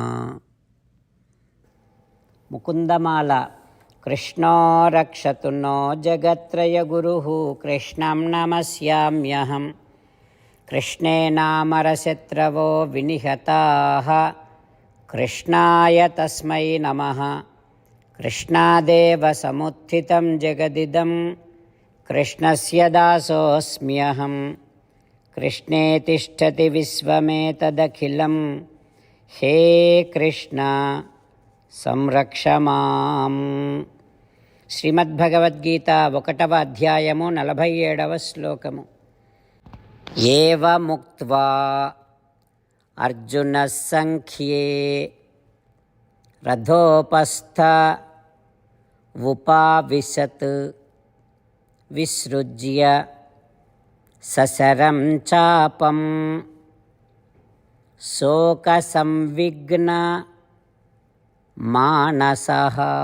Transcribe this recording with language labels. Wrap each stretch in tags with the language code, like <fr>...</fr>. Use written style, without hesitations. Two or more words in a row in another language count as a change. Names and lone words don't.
<sa>ముకుందమాల. కృష్ణో రక్షతు నో జగత్రయ గురుః కృష్ణం నమస్యామ్యహం. కృష్ణేనామరశత్రవో వినిహతాః कृष्णाय तस्मै नमः। कृष्णादेव समुत्थितं जगदिदं कृष्णस्य दासोऽस्म्यहं। कृष्णे तिष्ठति विश्वमेतदखिलं। हे कृष्ण సంరక్ష మాం.</sa> <te>శ్రీమద్భగవద్గీత 1వ అధ్యాయము 47వ శ్లోకము.</te> <sa>ఏవముక్త్వా అర్జునః సంఖ్యే రథోపస్థ ఉపావిశత్ విసృజ్య సశరం చాపం శోకసంవిఘ్న మానసః.</sa>